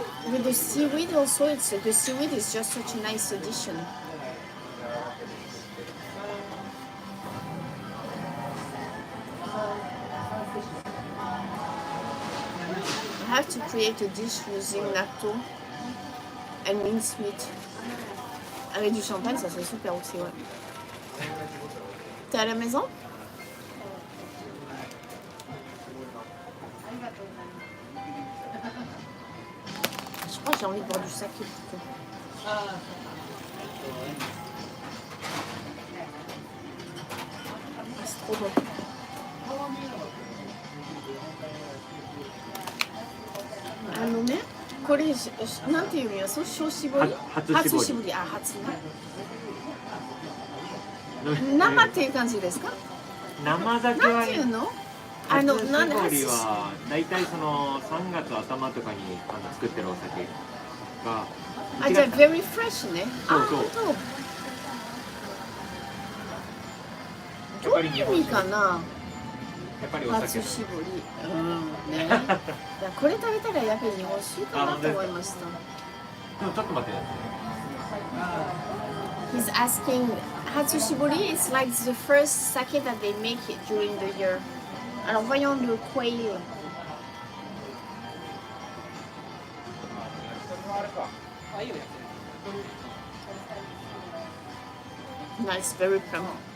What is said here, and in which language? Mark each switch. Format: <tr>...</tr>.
<en>With the seaweed also, the seaweed is just such a nice addition. I have to create a dish using natto and mincemeat.</en> <fr>Avec du champagne, ça serait super aussi, ouais. T'es à la maison? Je crois que j'ai envie de boire du saké plutôt. Ah, c'est trop bon. Mais</fr> <ja>これなんていうのやそう小絞り初絞り初ね生っていう感じですか生酒はなんていうの初絞りはだいたいその3月頭とかに作ってるお酒がじゃあ</ja> <en>very fresh</en> <ja>ねそうそうどういう意味かなやっぱりお酒初絞りねいやこれ食べたらやっぱり日本酒かなと思いましたでもちょっと待って</ja> <en>He's asking 初絞り is like the first sake that they make during the year</en> <fr>alors voyons le</fr> <en>quail nice very plump</en>